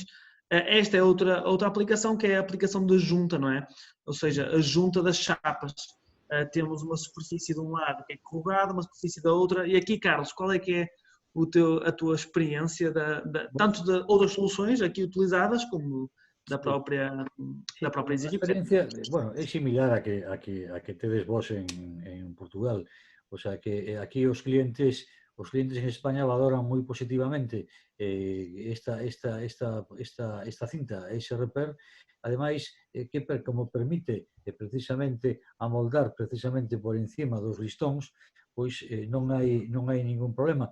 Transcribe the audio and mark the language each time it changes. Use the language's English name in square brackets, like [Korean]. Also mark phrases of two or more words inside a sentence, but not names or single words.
[Portuguese] Esta é outra aplicação, que é a aplicação da junta, não é? Ou seja, a junta das chapas. Temos uma superfície de um lado que é corrugada, uma superfície da outra. E aqui, Carlos, qual é que é a tua experiência tanto de outras soluções aqui utilizadas como da própria Easy Repair? [Galician] A experiencia, bueno, é similar a que tedes vos en Portugal. [Spanish] O sea, [Galician] que aquí os clientes os clientes en España valoran moi positivamente esta cinta Ace Repair, ademais que como permite precisamente amoldar precisamente por encima dos listóns, pois non hai ningún problema.